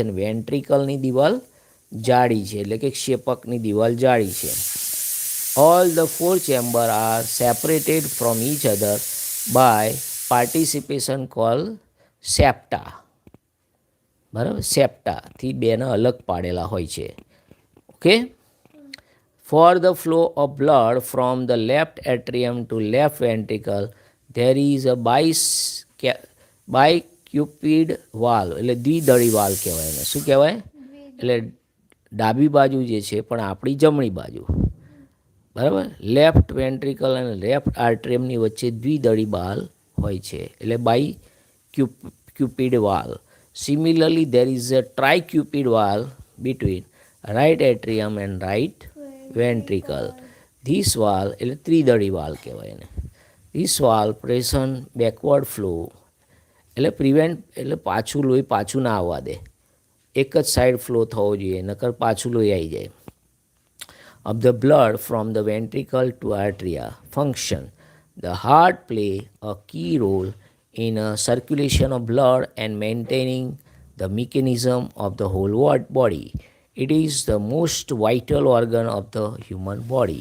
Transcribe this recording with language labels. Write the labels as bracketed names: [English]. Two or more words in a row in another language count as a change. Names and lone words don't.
[Gujarati] અને વેન્ટ્રિકલની દિવાલ જાડી છે, એટલે કે ક્ષેપકની દિવાલ જાડી છે. [English] All the four chamber are separated from each other by participation call septa, બરાબર. [Gujarati] સેપ્ટાથી બેને અલગ પાડેલા હોય છે. ઓકે. [English] For the flow of blood from the left atrium to left ventricle, there is a bicuspid valve, [Gujarati] એટલે દ્વિદળી વાલ્વ કહેવાય એને. શું કહેવાય? એટલે ડાબી બાજુ જે છે પણ આપણી જમણી બાજુ, બરાબર. [English] left ventricle [Gujarati] અને [English] left atrium [Gujarati] વચ્ચે દ્વિદળી વાલ્વ હોય છે, એટલે [English] bicuspid valve. Similarly, there is a tricuspid valve between right atrium and right ventricle. This valve [Gujarati] એટલે ત્રિદળી વાલ્વ કહેવાય એને. [English] This valve present backward flow [Gujarati] એટલે પ્રિવેન્ટ એટલે પાછું લોહી પાછું ના આવવા દે, એક જ સાઈડ ફ્લો થવો જોઈએ, નકર પાછું લોહી આવી જાય. [English] Of the blood from the ventricle to atria. Function. The heart play a key role in circulation of blood and maintaining the mechanism of the whole body. It is the most vital organ of the human body.